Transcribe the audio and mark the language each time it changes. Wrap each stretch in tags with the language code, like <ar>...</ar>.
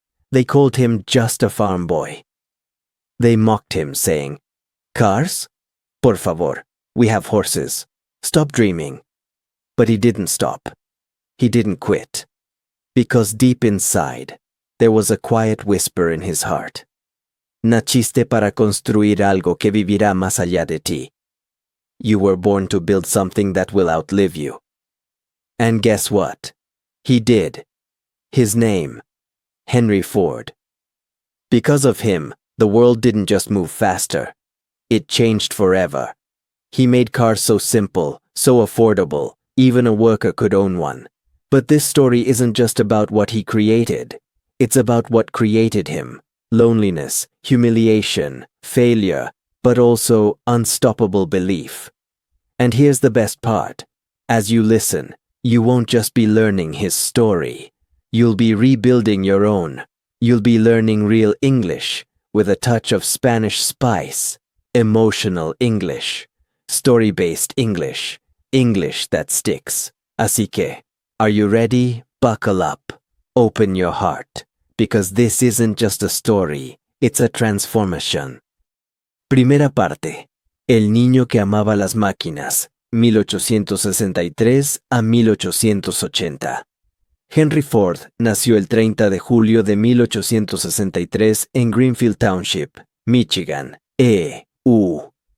<en>They called him just a farm boy. They mocked him, saying, "Cars?</en> <es>Por favor,</es> <en>we have horses. Stop dreaming." But he didn't stop. He didn't quit. Because deep inside, there was a quiet whisper in his heart.</en> <es>Naciste para construir algo que vivirá más allá de ti.</es> <en>You were born to build something that will outlive you. And guess what? He did. His name, Henry Ford. Because of him, the world didn't just move faster. It changed forever. He made cars so simple, so affordable, even a worker could own one. But this story isn't just about what he created. It's about what created him. Loneliness, humiliation, failure, but also unstoppable belief. And here's the best part. As you listen, you won't just be learning his story. You'll be rebuilding your own. You'll be learning real English with a touch of Spanish spice. Emotional English. Story-based English. English that sticks.</en> <es>Así que,</es> <en>are you ready? Buckle up. Open your heart. Because this isn't just a story. It's a transformation.</en> <es>Primera parte. El niño que amaba las máquinas, 1863 a 1880. Henry Ford nació el 30 de julio de 1863 en Greenfield Township, Michigan, E.U.</es>